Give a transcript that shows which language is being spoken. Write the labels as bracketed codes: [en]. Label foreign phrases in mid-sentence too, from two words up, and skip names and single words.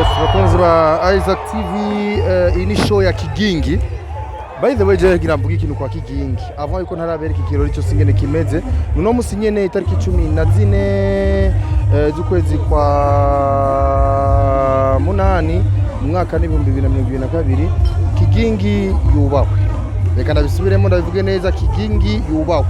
[rn] Yes, bakunzi ba Isaac TV, iyi ni show ya Kiging. [en] By the way, [rn] je ngira mvuga ikintu kwa Kiging. Avant yuko ntarabereka ikirori cyo singene kimeze. Nuno musi nyene itariki 14 z'ukwezi kwa munani mu mwaka ni 2022 Kiging yubahwe. Reka ndabisubiremo ndabivuge neza, Kiging yubahwe.